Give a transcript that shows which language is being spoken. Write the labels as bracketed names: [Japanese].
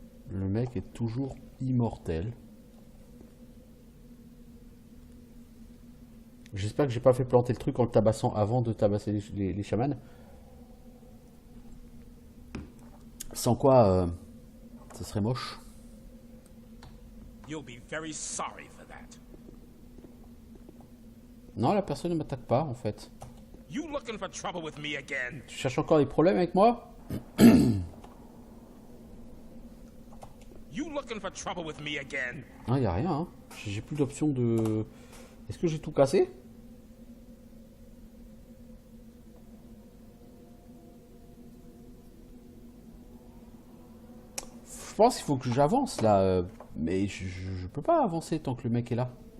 [French] Le mec est toujours immortel. J'espère que j'ai pas fait planter le truc en le tabassant avant de tabasser les chamans. Sans quoi, ce serait moche. [English] You'll be very sorry for that. [French] Non, la personne ne m'attaque pas, en fait. [English] You looking for trouble with me again? [French] Tu cherches encore des problèmes avec moi? [English] You looking for trouble with me again? [French] Non, y a rien. Hein. J'ai plus d'option de... Est-ce que j'ai tout cassé? Je pense qu'il faut que j'avance, là. Mais je peux pas avancer tant que le mec est là.